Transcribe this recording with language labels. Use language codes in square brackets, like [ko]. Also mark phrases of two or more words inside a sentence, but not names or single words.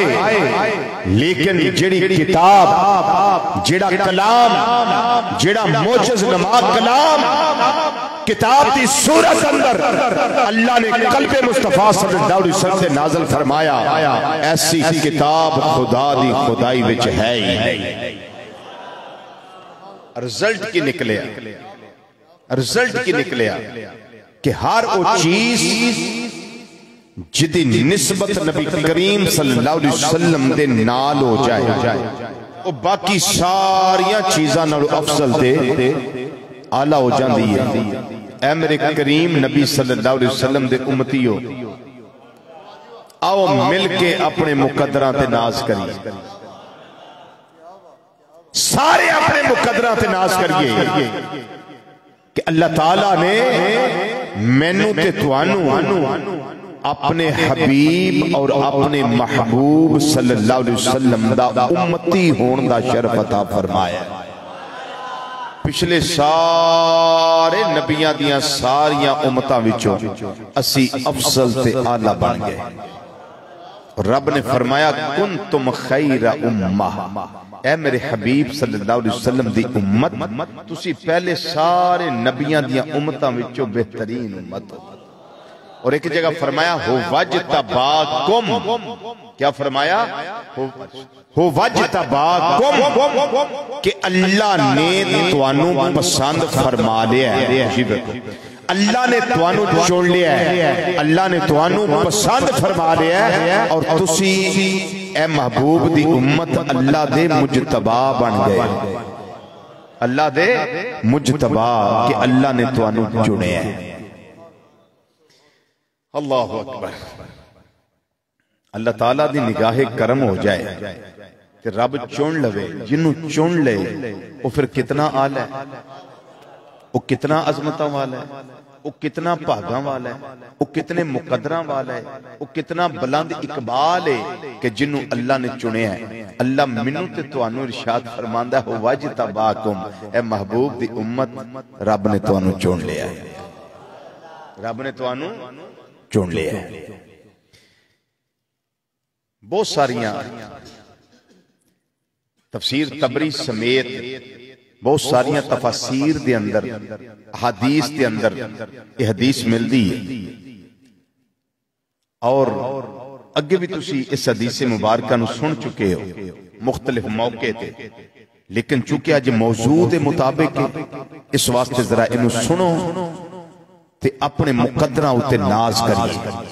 [pa] لیکن جیہڑی کتاب، جیہڑا کلام، جیہڑا معجز نما کلام کتاب کی صورت اندر اللہ نے قلبِ مصطفیٰ [ar] صلی اللہ علیہ وسلم [pa] سے نازل فرمایا، ایسی کتاب خدا دی خدائی وچ ہے ہی نہیں. رزلٹ کی نکلیا، رزلٹ کی نکلیا کہ ہر وہ چیز جدی نسبت نبی کریم [ar] صلی اللہ علیہ وسلم [pa] دے نال ہو جائے، وہ باقی ساریاں چیزاں نالوں افضل تے اعلیٰ [ur] ہو جاتی ہے. [pa] اے میرے کریم نبی [ar] صلی اللہ علیہ وسلم [pa] دے امتیو، آؤ مل کے اپنے مقدراں تے ناز کریئے، سارے اپنے مقدراں تے ناز کریئے کہ اللہ تعالیٰ نے مینوں تے تہانوں اپنے حبیب اور اپنے محبوب [ar] صلی اللہ علیہ وسلم [pa] دا امتی ہونے دا شرف عطا فرمایا. پچھلے سارے نبیاں دیاں ساریاں امتاں وچوں اسی افضل تے اعلیٰ بن گئے. رب نے فرمایا [ar] كنتم خير أمة, [pa] اے میرے حبیب [ar] صلی اللہ علیہ وسلم [pa] دی امت، تسی پہلے سارے نبیاں دیاں امتاں وچوں بہترین امت ہو. [ur] اور ایک جگہ فرمایا [ar] هو اجتباكم, [ur] کیا فرمایا? [ar] هو اجتباكم, [pa] کہ اللہ نے تہانوں پسند فرما لیا ہے. اللہ نے تہانوں چن لیا ہے، اللہ نے تہانوں پسند فرما لیا ہے، اور تسی اے محبوب دی امت اللہ دے مجتبیٰ بن گئے. اللہ دے مجتبیٰ، کہ اللہ نے تہانوں چنے ہے. [ar] الله أكبر. [pa] اللہ تعالیٰ دی نگاہِ کرم ہو جائے کہ رب چن لوے، جنوں چن لے وہ پھر کتنا اعلیٰ ہے، وہ کتنا عظمتوں والا ہے، وہ کتنا بھاگاں والا ہے، وہ کتنے مقدراں والا ہے، وہ کتنا بلند اقبال ہے کہ جنوں اللہ نے چنیا ہے. اللہ مینوں تے تہانوں ارشاد فرماندا [ar] هو اجتباكم, [pa] اے محبوب دی امت رب نے تہانوں چن لیا ہے، رب نے تہانوں چن لیا ہے. بہت ساریاں تفسیر طبری سمیت بہت ساریاں تفسیر دے اندر حدیث دے اندر हदीस दे अंदर [ur] یہ حدیث ملتی ہے [pa] اور اگے بھی تسی اس حدیث مبارک نوں سن چکے ہو مختلف موقعے تے، لیکن چونکہ اج موضوع کے مطابق اس واسطے ذرا انہوں سنو تے اپنے مقدراں اتے ناز کریئے.